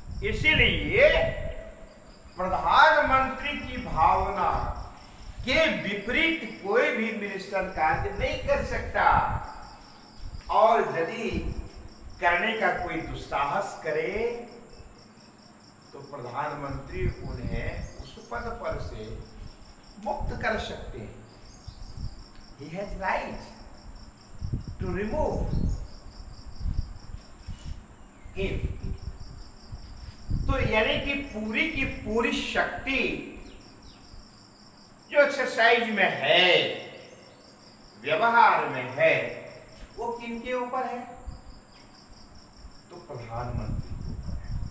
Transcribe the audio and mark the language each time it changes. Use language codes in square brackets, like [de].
[hi] इसीलिए प्रधानमंत्री की भावना के विपरीत कोई भी मिनिस्टर कार्य नहीं कर सकता, और यदि करने का कोई दुस्साहस करे तो प्रधानमंत्री उन्हें उस पद पर से मुक्त कर सकते हैं। [en] He has right to remove him। [hi] तो यानी कि पूरी की पूरी शक्ति जो एक्सरसाइज में है, व्यवहार में है, वो किनके ऊपर है? तो प्रधानमंत्री के ऊपर है।